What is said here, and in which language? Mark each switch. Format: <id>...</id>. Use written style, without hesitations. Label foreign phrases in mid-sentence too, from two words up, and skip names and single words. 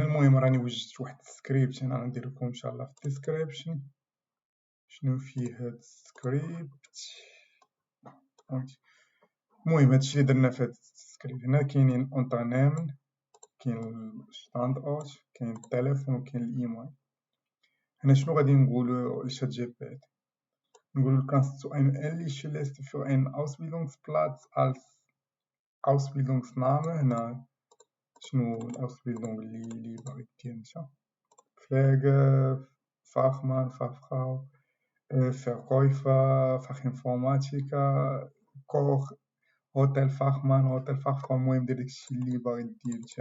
<ar>المهم راني وجدت واحد السكريبت، انا غندير لكم ان شاء الله في الديسكريبشن شنو فيه هاد السكريبت. المهم هادشي اللي درنا في هاد السكريبت. هنا كاينين اونترنيمن، كاين الستاند اوت، كاين التليفون، وكاين الايميل. هنا شنو غادي نقولو لشات جي بي تي؟</ar> <de>نقولو kannst du eine ähnliche Liste für einen Ausbildungsplatz als Ausbildungsname.</de> <ar>هنا شنو الأوسبيلدونغ اللي باغي دير نتا؟</ar> <de>Pflege, Fachmann, Fachfrau, Verkäufer, Fachinformatiker, Koch, Hotelfachmann, Hotelfachfrau.</de> <ar>المهم دير داكشي اللي باغي دير نتا.</ar>